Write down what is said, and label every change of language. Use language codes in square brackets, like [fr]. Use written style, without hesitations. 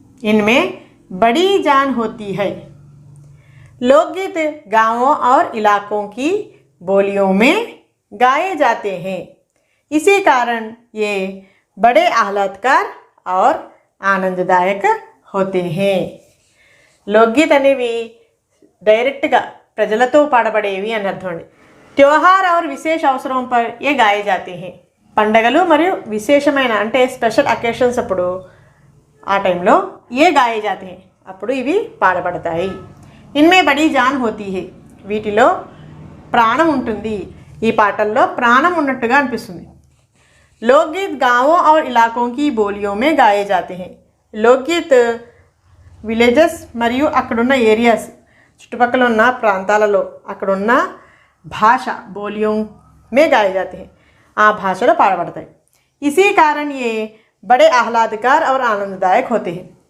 [hi] इनमें बड़ी जान होती है. लोकगीत गांवों और इलाकों की बोलियों में गाए जाते हैं. इसी कारण ये बड़े आह्लादकर और आनंददायक होते हैं. [te] लोकगीत అనేవి డైరెక్ట్గా ప్రజలతో పాడబడేవి అని అర్థం అండి. [hi] त्योहार और विशेष अवसरों पर ये गाए जाते हैं. [te] పండగలు మరియు విశేషమైన అంటే స్పెషల్ అకేషన్స్ అప్పుడు ఆ టైంలో [hi] ఏ గాయే జాతే హై [te] అప్పుడు ఇవి పాడబడతాయి. [hi] ఇన్మే బడీ జాన్ హోతీ హై, [te] వీటిలో ప్రాణం ఉంటుంది, ఈ పాటల్లో ప్రాణం ఉన్నట్టుగా అనిపిస్తుంది. [hi] లోక్గీత్ గావో ఔర్ ఇలాకోं की बोलियों में गाए जाते हैं. [te] లోక్గీత్ విలేజెస్ మరియు అక్కడున్న ఏరియాస్, చుట్టుపక్కల ఉన్న ప్రాంతాలలో అక్కడున్న భాష [hi] బోలియోं में गाए जाते हैं, [te] ఆ భాషలో పాడబడతాయి. [hi] ఇసీ కారణ్ ఏ బడే ఆహ్లాదకర్ और ఆనందదాయక్ होते हैं.